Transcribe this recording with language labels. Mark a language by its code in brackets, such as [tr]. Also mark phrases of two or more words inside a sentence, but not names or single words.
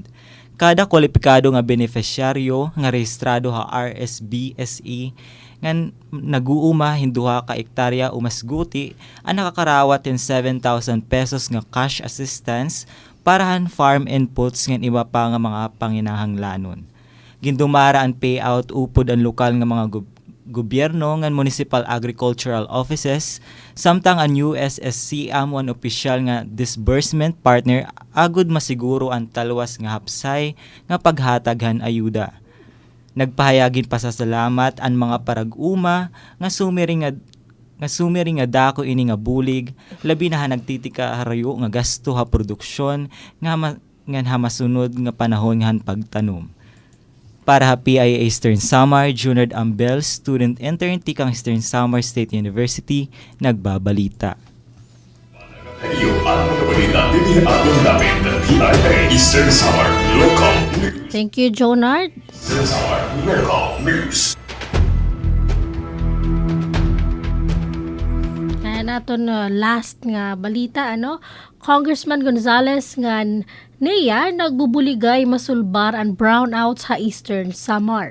[war] Kada kwalipikado nga beneficiaryo nga rehistrado ha RSBSE nga naguuma hinduha ka ektarya umasguti ang nakakarawat in 7,000 pesos nga [en] cash assistance [war] para han [en] farm inputs [war] nga iba pa nga mga panginahanglanon. Gindumara ang payout upod ang lokal nga mga gobyerno nga [en] municipal agricultural offices [war] samtang ang USSC amon opisyal nga [en] disbursement partner [war] agud masiguro ang talwas nga hapsay nga paghataghan ayuda. Nagpahayagin pasasalamat ang mga parag-uma nga sumiri nga dako ini nga bulig labi na nagtitika harayo nga gasto ha produksyon nga masunod nga panahon nga pagtanom. Para ha PIA Eastern Samar, Junard Ambel, [en] student intern [war] tikang Eastern Samar State University, nagbabalita. Iyo ang mga balita din atong namin ng PIA Eastern Samar Local News. [en] Thank you, Jonard. [war] Eastern Samar Local News. Kaya naton last nga balita, Congressman Gonzales nga niya nagbubuligay masulbar ang brownouts sa Eastern Samar.